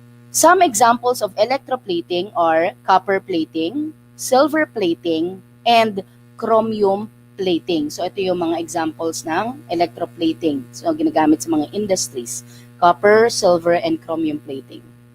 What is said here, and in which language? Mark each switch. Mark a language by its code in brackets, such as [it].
[en] Some examples of electroplating are copper plating, silver plating, and chromium plating. [tl] So ito yung mga examples ng electroplating. So ginagamit sa mga industries. [en] Copper, silver, and chromium plating.